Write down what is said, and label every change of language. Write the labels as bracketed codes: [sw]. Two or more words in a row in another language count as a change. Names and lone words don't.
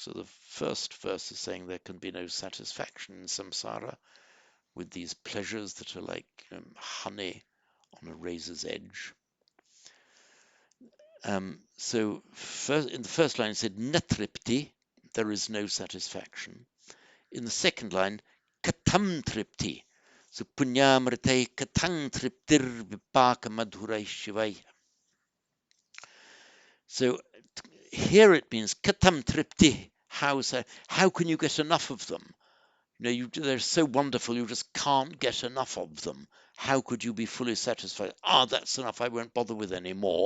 [en] So the first verse is saying there can be no satisfaction in samsara with these pleasures that are like honey on a razor's edge. So first, in the first line it said natripti, there is no satisfaction. In the second line, [sa] katam tripti. So punyamrite katang triptir vipaka madhurai shivai. [en] So here it means [sa] katam tripti. [en] How can you get enough of them? They're so wonderful, you just can't get enough of them. How could you be fully satisfied? That's enough, I won't bother with any more.